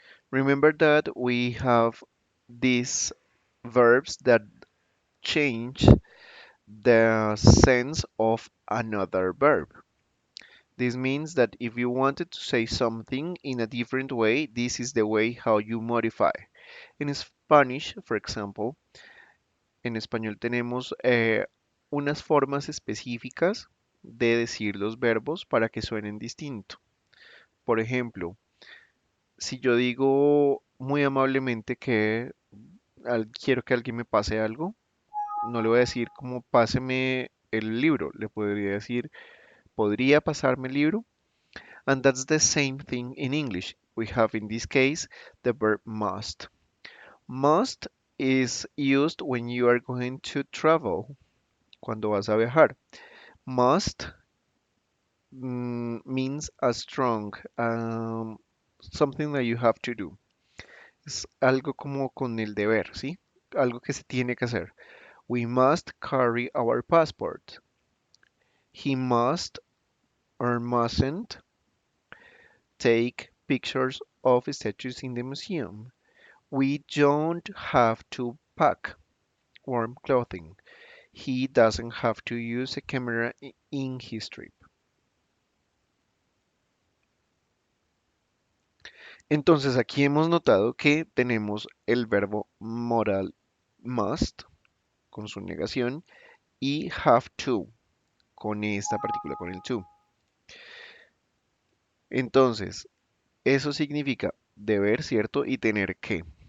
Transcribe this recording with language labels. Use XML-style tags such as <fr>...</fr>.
<en>Remember that we have these verbs that change the sense of another verb. This means that if you wanted to say something in a different way, this is the way how you modify. In Spanish, for example,</en> <es>en español tenemos unas formas específicas de decir los verbos para que suenen distinto. Por ejemplo, si yo digo muy amablemente que quiero que alguien me pase algo, no le voy a decir como páseme el libro, le podría decir podría pasarme el libro.</es> <en>And that's the same thing in English. We have in this case the verb must. Must is used when you are going to travel,</en> <es>cuando vas a viajar.</es> <en>Must means a strong, something that you have to do.</en> <es>Es algo como con el deber, ¿sí? Algo que se tiene que hacer.</es> <en>We must carry our passport. He must or mustn't take pictures of statues in the museum. We don't have to pack warm clothing. He doesn't have to use a camera in his trip.</en> <es>Entonces aquí hemos notado que tenemos el verbo moral must con su negación y have to con esta partícula, con el to. Entonces, eso significa deber, ¿cierto? Y tener que.</es>